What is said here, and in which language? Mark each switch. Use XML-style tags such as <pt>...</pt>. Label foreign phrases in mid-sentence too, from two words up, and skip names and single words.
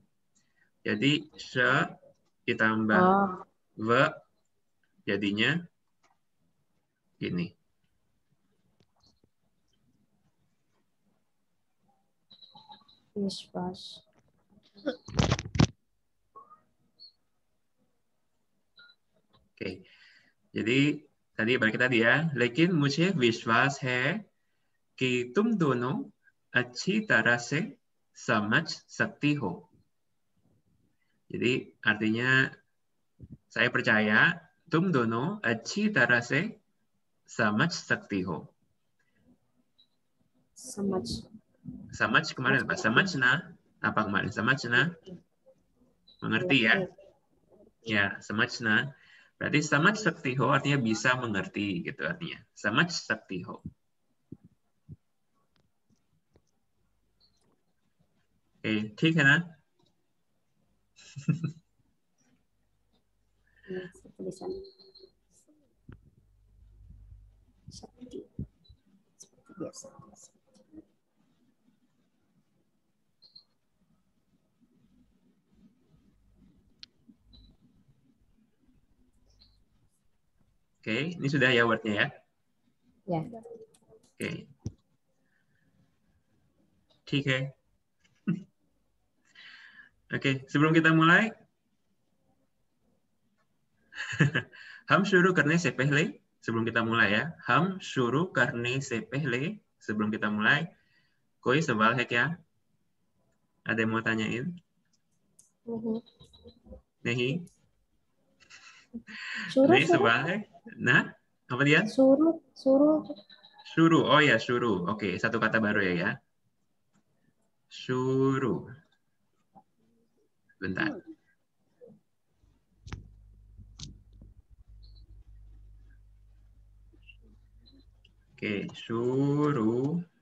<id>Jadi sh ditambah V jadinya gini. Wish. Oke. Jadi tadi balik tadi ya.</id> <hi>लेकिन मुझे विश्वास है कि तुम दोनों अच्छी तरह से समझ सकती हो.</hi> <id>Jadi artinya saya percaya</id> <hi>तुम दोनों अच्छी तरह से समझ सकती हो.</hi> <id>समझ kemarin apa? समझना apa kemarin? समझना mengerti ya. Ya, समझना. Berarti</id> <hi>समझ सकती हो</hi> <id>artinya bisa mengerti gitu artinya.</id> <hi>समझ सकती हो. Oke, ठीक है ना?</hi> <id>Tulisan. Seperti biasa. Oke, ini sudah ya wordnya ya? Ya. Oke.</id> <hi>ठीक है.</hi> <id>Oke, sebelum kita mulai,</id> <hi>हम शुरू करने से पहले,</hi> <id>sebelum kita mulai ya,</id> <hi>हम शुरू करने से पहले,</hi> <id>sebelum kita mulai,</id> <hi>कोई सवाल है क्या?</hi> <id>Ada yang mau tanyain?</id> <hi>नहीं? नहीं सवाल है?</hi> <id>Nah, apa dia? Suruh. Suruh, oh ya suruh. Oke, satu kata baru ya. Suruh. Bentar. Oke, suruh.</id>